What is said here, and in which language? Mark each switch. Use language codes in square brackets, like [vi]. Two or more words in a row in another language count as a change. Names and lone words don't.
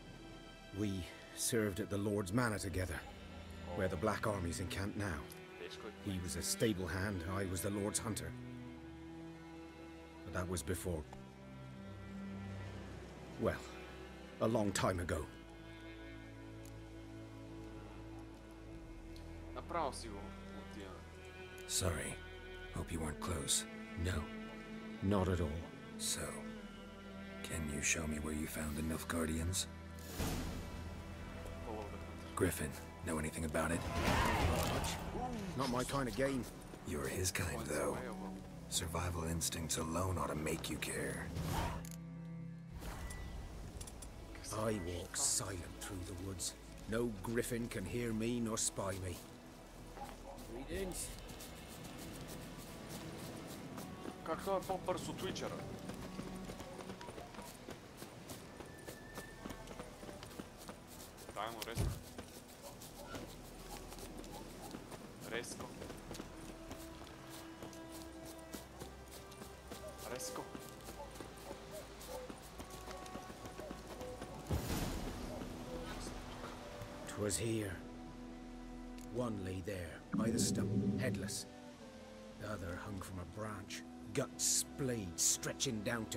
[en] We served at the Lord's Manor together, where the Black Army's encamped now. He was a stable hand, I was the Lord's hunter. But that was before... well, a long time ago. [bg] Направо си го отиваме. [en] Sorry. Hope you weren't close. No, not at all. So, can you show me where you found the Nilfgaardians? Griffin, know anything about it? Not my kind of game. You're his kind, though. Survival instincts alone ought to make you care. I walk silent through the woods. No griffin can hear me nor spy me. Greetings. [bg] Как той е по-бърз от Witcher? Дай му резко. Резко. Резко. [en] 'Twas here. One lay there, by the stump, headless. The other hung from a branch, guts splayed, stretching down to...